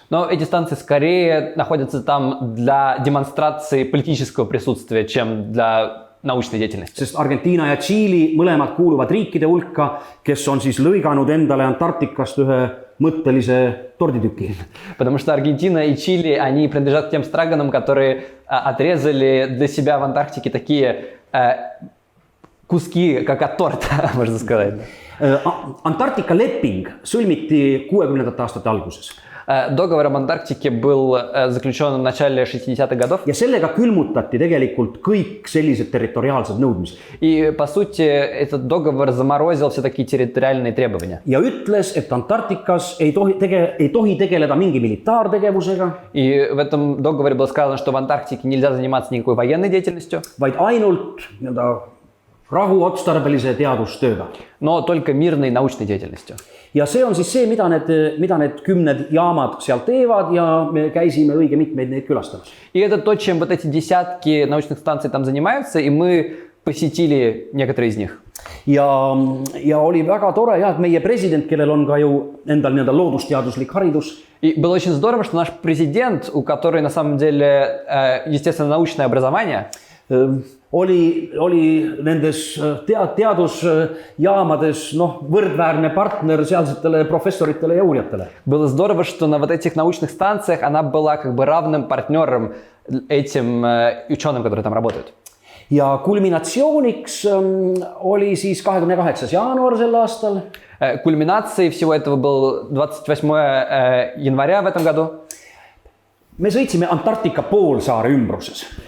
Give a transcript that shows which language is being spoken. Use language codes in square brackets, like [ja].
[ru] Но эти станции скорее находятся там для демонстрации политического присутствия, чем для научной деятельности. [et] Sest Argentiina ja Tšiili mõlemad kuuluvad riikide hulka, kes on siis lõiganud endale Antarktikast ühe mõttelise torditüki. [ru] Потому что Аргентина и Чили, они принадлежат к тем странам, которые отрезали для себя в Антарктике такие куски, как от торта, можно сказать. [et] Antarktika leping sõlmiti 60. aastate alguses. [ru] Договор об Антарктике был заключен в начале 60-х годов. [et] Ja sellega külmutati tegelikult kõik sellised territoriaalsed nõudmised. [ru] И, по сути, этот договор заморозил все такие территориальные требования. [et] Ja ütles, et Antarktikas ei tohi tegeleda mingi militaartegevusega. [ru] И в этом договоре было сказано, что в Антарктике нельзя заниматься никакой военной деятельностью. [et] Vaid ainult rahuotstarbelise teadustööga. [ru] Но только мирной научной деятельностью. [et] Ja see on siis see, mida need 10 jaamad seal teevad ja me käisime õige mitmeid neid külastamas. [ru] И это то, чем вот эти десятки научных станций там занимаются, и мы посетили некоторые из них. [et] Ja oli väga tore, et meie president, kellel on ka ju endal nii-öelda loodusteaduslik haridus. [ru] И было очень здорово, что наш президент, у которой на самом деле естественно-научное образование, [et] oli nendes teadusjaamades võrdväärne partner sealsetele professoritele ja uurijatele. [ru] было здорово, что на вот этих научных станциях она была как бы равным партнером этим ученым, которые там работают. [et] Ja kulminatsiooniks oli siis 28. jaanuar sel aastal. [ru] Кульминацией всего этого был 28 января в этом году. [et] Me sõitsime Antarktika poolsaare ümbruses.